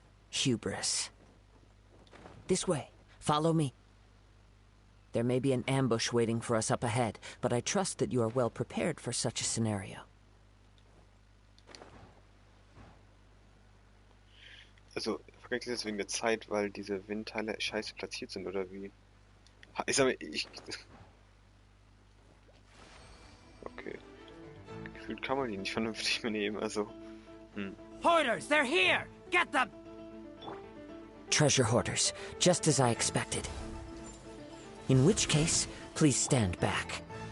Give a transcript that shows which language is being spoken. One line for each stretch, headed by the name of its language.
English: Hubris. This way. Follow me. There may be an ambush waiting for us up ahead, but I trust that you are well prepared for such a scenario.
German: Also, vergeht jetzt wegen der Zeit, weil diese Windteile scheiße platziert sind, oder wie? Ich sag mal, Okay. Gefühlt kann man die nicht vernünftig nehmen, also...
English: Hoarders, they're here! Get them! Treasure hoarders, just as I expected. In which case, please stand back.